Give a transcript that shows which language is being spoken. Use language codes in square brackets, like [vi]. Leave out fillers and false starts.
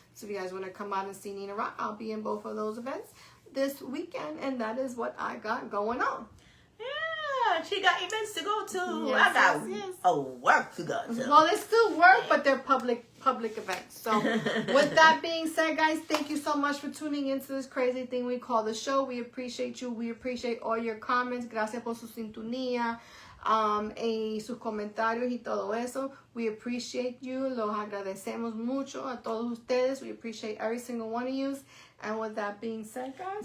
[en] So if you guys want to come out and see Nina Rock, I'll be in both of those events this weekend, and that is what I got going on. Yeah, she got events to go to. Yes, I got yes. work to go to. Well, it's still work, but they're public events. So with that being said, guys, thank you so much for tuning into this crazy thing we call the show. We appreciate you. We appreciate all your comments. [es] Gracias por su sintonía. Y sus comentarios y todo eso. [en] We appreciate you. [es] Los agradecemos mucho a todos ustedes. [en] We appreciate every single one of you. And with that being said, guys,